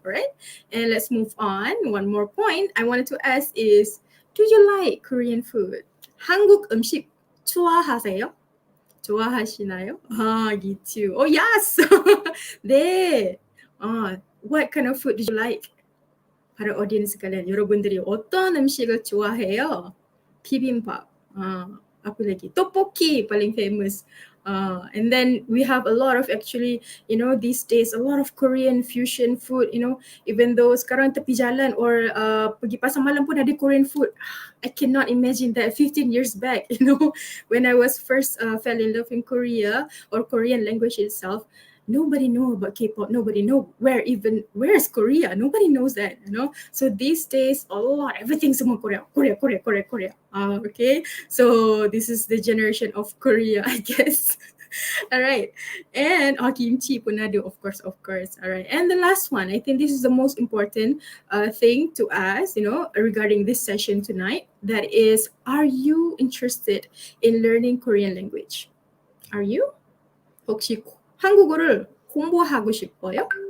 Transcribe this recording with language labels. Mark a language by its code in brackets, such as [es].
[en] Alright, and let's move on. One more point I wanted to ask is, do you like Korean food? [ko] 한국 음식 좋아하세요? 좋아하시나요? gitu. [en] Oh, yes! [ko] 네. [en] What kind of food did you like? [ms] Para audience sekalian, [ko] 여러분들이 어떤 음식을 좋아해요? [ms] 비빔밥. apa lagi? Tteokbokki paling famous. [en] And then we have a lot of actually, these days, a lot of Korean fusion food, even though [ms] sekarang tepi jalan or pergi pasar malam pun ada [en] Korean food. I cannot imagine that 15 years back, when I was first fell in love in Korea or Korean language itself, nobody know about K-pop. Nobody know where's Korea. Nobody knows that, So these days, a lot, everything [ms] semua [en] Korea. Okay. So this is the generation of Korea, I guess. All right. And kimchi pun ada, of course. All right. And the last one, I think this is the most important thing to ask, regarding this session tonight. That is, are you interested in learning Korean language? Are you? [ko] 혹시 한국어를 공부하고 싶어요?